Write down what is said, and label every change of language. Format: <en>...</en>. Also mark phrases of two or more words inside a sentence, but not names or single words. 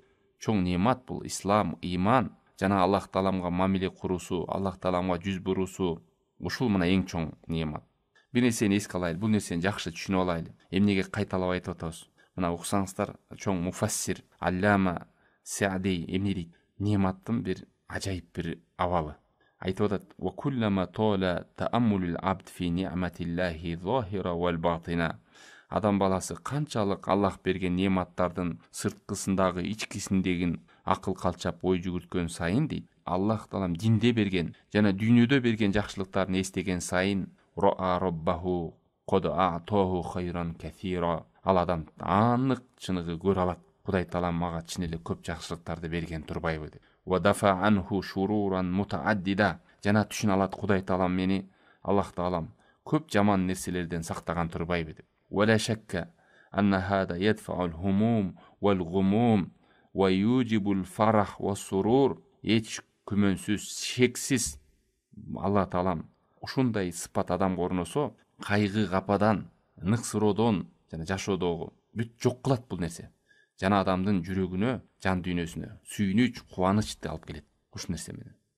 <ky>Чоң неамат бул ислам, иман жана Аллах тааламга мамиле куруусу, Аллах тааламга жүз буруусу. Ушул мына эң чоң неамат. Бир нерсени эске алайлы, бул нерсени жакшы түшүнүп алайлы. Эмнеге кайталап айтып атабыз? Мына уксаңыздар, чоң муфассир Аллама Саади эмне дейт? Неаматтын бир ажайып бир абалы. Айтып атат:</ky> <ar>"وكلما طال تأمل العبد في نعم الله الظاهرة والباطنة."</ar> <ky>Адам баласы канчалык Аллах берген неаматтардын сырткысындагы, ичкисиндеги акыл калчап ой жүгүрткөн сайын дейт, Аллах таалам динде берген жана дүйнөдө берген жакшылыктарын эстеген сайын</ky> <ar>رأى ربه قد أعطاه خيرا كثيرا.</ar> <ky>Ал адам анык чыныгы көрө алат. Кудай таалам мага чын эле көп жакшылыктарды берген турбайбы деп.</ky> <ar>ودفع عنه شرورا متعددة.</ar> <ky>Жана түшүнө алат Кудай таалам мени, Аллах таалам көп жаман нерселерден сактаган турбайбы деп.</ky> <ar>ولا شك أن هذا يدفع الهموم والغموم ويوجب الفرح والسرور.</ar> <ky>Эч күмөнсүз, шексиз Алла таалам ушундай сыпат адамга орносо, кайгы, кападан, ныксыроодон жана жашоодогу бүт жок кылат бул нерсе. Жана адамдын жүрөгүнө, жан дүйнөсүнө сүйүнүч, кубанычты алып келет ушул нерсе менен.</ky>